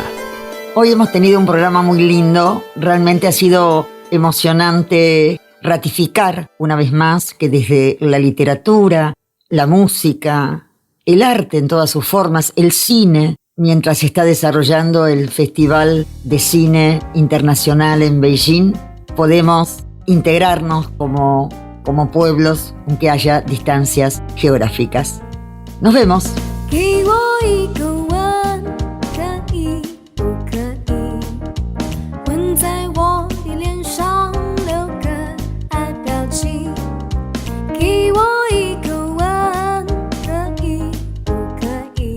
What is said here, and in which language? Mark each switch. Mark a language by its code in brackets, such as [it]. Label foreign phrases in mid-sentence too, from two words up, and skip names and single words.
[es] Hoy hemos tenido un programa muy lindo, realmente ha sido emocionante ratificar una vez más que desde la literatura, la música, el arte en todas sus formas, el cine, mientras se está desarrollando el Festival de Cine Internacional en Beijing, podemos integrarnos como pueblos, aunque haya distancias geográficas. Nos vemos. [zh] 给我一个吻，可以不可以？吻在我的脸上，留个爱表情。给我一个吻，可以不可以？